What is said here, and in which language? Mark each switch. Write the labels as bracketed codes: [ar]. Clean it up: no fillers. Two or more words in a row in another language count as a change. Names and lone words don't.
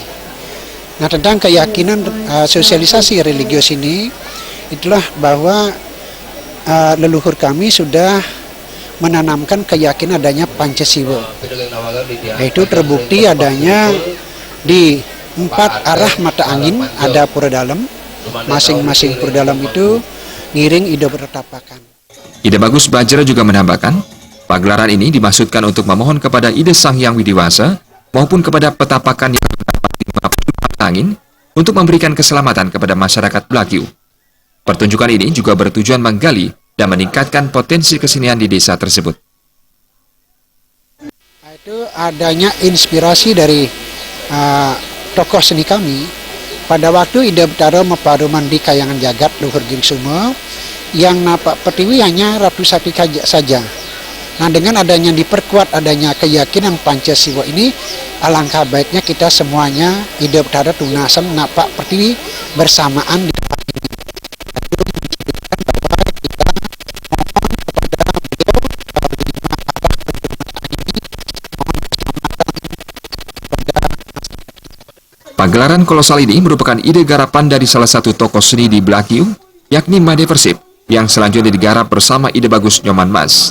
[id] Nah, tentang keyakinan sosialisasi religius ini, itulah bahwa leluhur kami sudah menanamkan keyakinan adanya Pancasiwa. Itu terbukti adanya di 4 arah mata angin ada pura dalam. Masing-masing pura dalam itu [ban] ngiring ide bertapakan. [id] Ida Bagus Bajra juga menambahkan, pagelaran ini dimaksudkan untuk memohon kepada Ide Sang Hyang Widiwasa maupun kepada petapakan yang terdapat di 50 mata angin untuk memberikan keselamatan kepada masyarakat Blakiuh. Pertunjukan ini juga bertujuan menggali dan meningkatkan potensi kesenian di desa tersebut. Itu adanya inspirasi dari tokoh seni kami pada waktu Ida Betara Mepaduman di Kayangan Jagat Luhur Giri Kusuma yang Napak Pertiwi hanya Ratu Sati saja. Nah, dengan adanya diperkuat adanya keyakinan Pancasiwa ini, alangkah baiknya kita semuanya Ida Betara Tunasan Napak Pertiwi bersamaan di tempat ini. Pagelaran kolosal ini merupakan ide garapan dari salah satu tokoh seni di Blakiuh, yakni Made Persib, yang selanjutnya digarap bersama Ide Bagus Nyoman Mas.